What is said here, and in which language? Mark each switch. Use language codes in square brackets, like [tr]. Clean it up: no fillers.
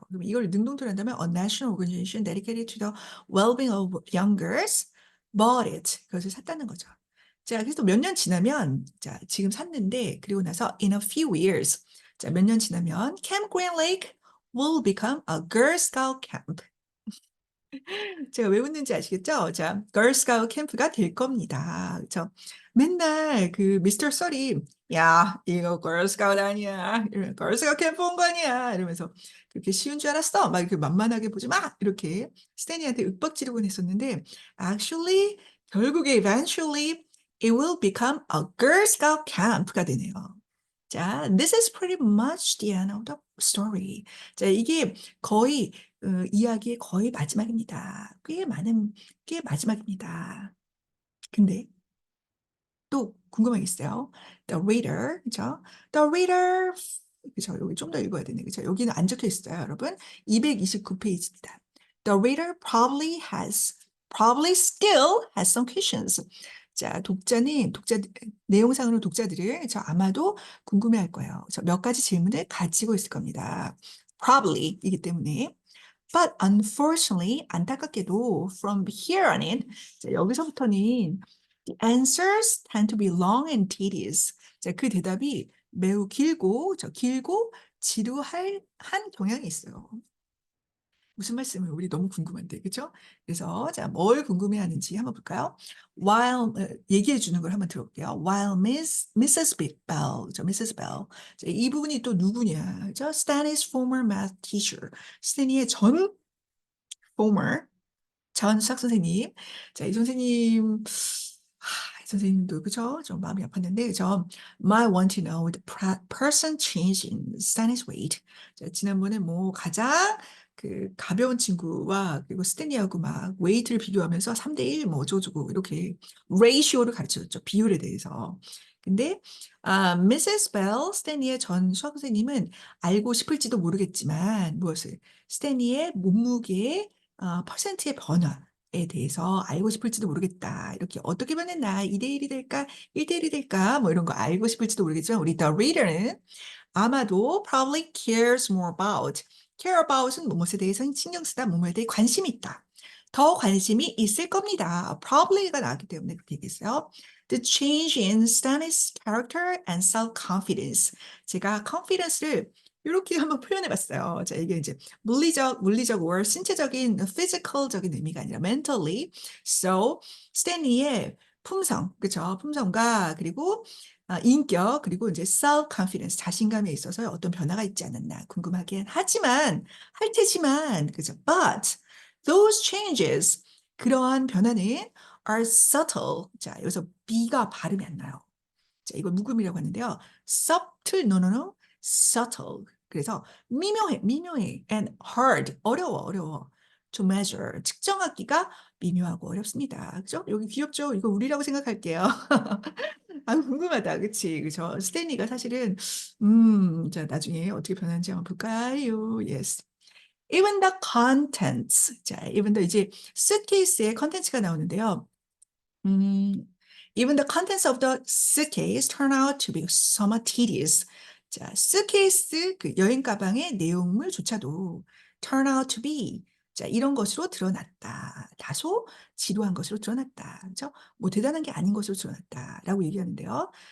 [ko] 그럼 이걸 능동적으로 한다면 [en] a national organization dedicated to the well-being of young girls bought it. [ko] 그것을 샀다는 거죠. 자, 그래서 몇 년 지나면 자, 지금 샀는데 그리고 나서 [en] in a few years [ko] 자, 몇 년 지나면 [en] Camp Green Lake will become a Girl Scout camp. [ko] 제가 왜 웃는지 아시겠죠? 자, 걸스카우트 캠프가 될 겁니다. 그렇죠? 맨날 그 미스터 썰이 야, 이거 걸스카우트 아니야. 걸스카우트 캠프 온 거 아니야. 이러면서 그렇게 쉬운 줄 알았어. 막 이렇게 만만하게 보지 마. 이렇게 스탠리한테 윽박지르곤 했었는데 actually 결국에 [en] eventually it will become a Girl Scout camp [ko] 가 되네요. [en] 자, this is pretty much the end of the story. [ko] 자, 이게 거의 이야기의 거의 마지막입니다. 꽤 마지막입니다. 근데 또 궁금한 게 있어요. [en] The reader, 그죠? The reader, 그죠? [ko] 여기 좀 더 읽어야 되네, 그죠? 여기는 안 적혀 있어요, 여러분. 229페이지입니다. [en] The reader probably still has some questions. [ko] 자, 내용상으로 독자들을 저 아마도 궁금해할 거예요. 저 몇 가지 질문을 가지고 있을 겁니다. Probably이기 때문에. [en] But unfortunately, [ko] 안타깝게도 [en] from here on in, [ko] 자, 여기서부터는 [en] the answers tend to be long and tedious. [ko] 자, 그 대답이 매우 길고 지루할 한 경향이 있어요. 무슨 말씀을 우리 너무 궁금한데, 그렇죠? 그래서 자, 뭘 궁금해하는지 한번 볼까요? 얘기해 주는 걸 한번 들어볼게요. [en] While Mrs. Bell, Mrs. [ko] Bell, 자, 이 부분이 또 누구냐? 저 [en] Stanley's former math teacher, [ko] 스탠리의 전 former 전 수학 선생님. 자, 이 선생님, 이 선생님도 그죠? 좀 마음이 아팠는데, [en] might want to know the person change in Stanley's weight. [ko] 자, 지난번에 뭐 가장 그 가벼운 친구와 그리고 스탠리하고 막 웨이트를 비교하면서 3대1 뭐 어쩌고저쩌고 이렇게 레이시오를 가르쳐줬죠. 비율에 대해서. 근데 Mrs. Bell, 스탠리의 전 수학 선생님은 알고 싶을지도 모르겠지만 무엇을 스탠리의 몸무게의 퍼센트의 변화에 대해서 알고 싶을지도 모르겠다. 이렇게 어떻게 변했나? 2대1이 될까? 1대1이 될까? 뭐 이런 거 알고 싶을지도 모르겠지만 우리 The Reader는 아마도 [en] probably cares more about. [ko] care about은 무엇에 대해서 신경 쓰다, 무엇에 대해 관심이 있다. 더 관심이 있을 겁니다. probably가 나왔기 때문에 그렇게 얘기했어요. [en] The change in Stanley's character and self-confidence. [ko] 제가 confidence를 이렇게 한번 표현해 봤어요. 자, 이게 이제 물리적 or 신체적인, physical적인 의미가 아니라 mentally. So, 스탠리의 품성, 그쵸? 품성과 그리고 인격, 그리고 이제 self-confidence, 자신감에 있어서 어떤 변화가 있지 않았나 궁금하긴 할 테지만, 그죠? [en] But those changes, [ko] 그러한 변화는 [en] are subtle. [ko] 자, 여기서 B가 발음이 안 나요. 자, 이걸 묵음이라고 하는데요. [en] subtle, no, subtle. [ko] 그래서 미묘해, [en] and hard, [ko] 어려워. [en] to measure, [ko] 측정하기가 미묘하고 어렵습니다. 그죠? 여기 귀엽죠? 이거 우리라고 생각할게요. 아, 궁금하다. 그치? 그죠? 스탠리가 사실은, 자, 나중에 어떻게 변하는지 한번 볼까요? Yes. [en] Even the contents. [ko] 자, even the 이제 suitcase의 컨텐츠가 나오는데요. [en] 음, even the contents of the suitcase turn out to be somewhat tedious. [ko] 자, suitcase 그 여행 가방의 내용물조차도 [en] turn out to be [ko] 자, 이런 것으로 드러났다. 다소 지루한 것으로 드러났다. 그죠? 뭐 대단한 게 아닌 것으로 드러났다라고 얘기하는데요.